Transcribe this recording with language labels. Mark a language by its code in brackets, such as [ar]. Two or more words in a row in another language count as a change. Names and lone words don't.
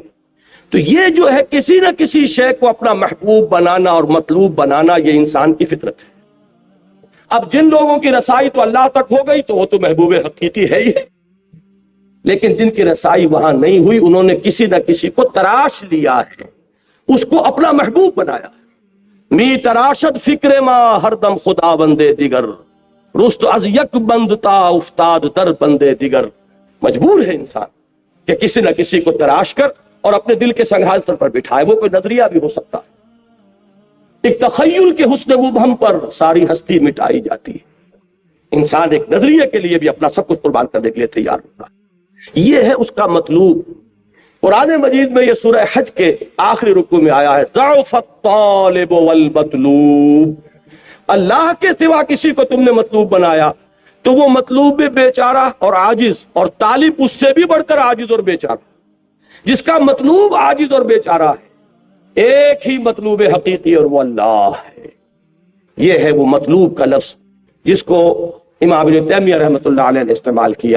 [ur] تو یہ جو ہے کسی نہ کسی شے کو اپنا محبوب بنانا اور مطلوب بنانا، یہ انسان کی فطرت ہے۔ اب جن لوگوں کی رسائی تو اللہ تک ہو گئی تو وہ تو محبوب حقیقی ہے ہی ہے، لیکن جن کی رسائی وہاں نہیں ہوئی انہوں نے کسی نہ کسی کو تراش لیا ہے، اس کو اپنا محبوب بنایا۔ [fa] می تراشد فکر ما ہر دم خدا بندے دیگر، رست از یک بندتا افتاد در بندے دیگر۔ [ur] مجبور ہے انسان کہ کسی نہ کسی کو تراش کر اور اپنے دل کے سنگھانسر پر بٹھائے، وہ کوئی نظریہ بھی ہو سکتا ہے۔ ایک تخیل کے حسن مبہم پر ساری ہستی مٹائی جاتی ہے۔ انسان ایک نظریے کے لیے بھی اپنا سب کچھ قربان کرنے کے لیے تیار ہوتا ہے، یہ ہے اس کا مطلوب۔ قرآن مجید میں یہ سورہ حج کے آخری رکوع میں آیا ہے، [ar] ضعف الطالب والمطلوب۔ [ur] اللہ کے سوا کسی کو تم نے مطلوب بنایا تو وہ مطلوب بھی بیچارہ اور عاجز، اور طالب اس سے بھی بڑھ کر عاجز اور بیچارہ۔ جس کا مطلوب عاجز اور بیچارہ ہے، ایک ہی مطلوب حقیقی اور وہ اللہ ہے۔ یہ ہے وہ مطلوب کا لفظ جس کو امام ابن تیمیہ [ar] رحمۃ اللہ علیہ [ur] نے استعمال کیا۔